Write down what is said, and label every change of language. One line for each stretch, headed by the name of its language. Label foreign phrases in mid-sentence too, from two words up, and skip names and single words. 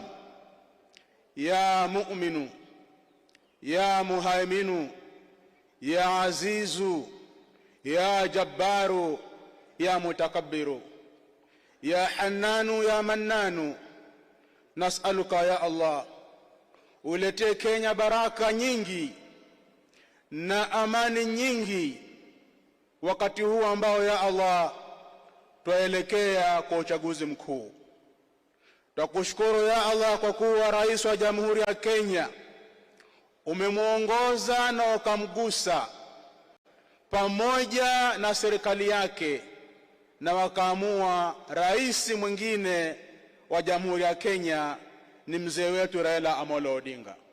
Arabic: يا مؤمن يا مهيمن يا عزيز يا جبار يا متكبر يا حنان يا منان نسألك يا الله
Swahili: uletee Kenya baraka nyingi na amani nyingi wakati huu ambao ya Allah tuelekea kwa uchaguzi mkuu. Tukushukuru
Arabic: يا الله
Swahili: kwa kuwa rais wa Jamhuri ya Kenya umemuongoza na ukamgusa pamoja na serikali yake, na wakaamua rais mwingine wa Jamhuri ya Kenya ni mzee wetu Raila Amolo Odinga.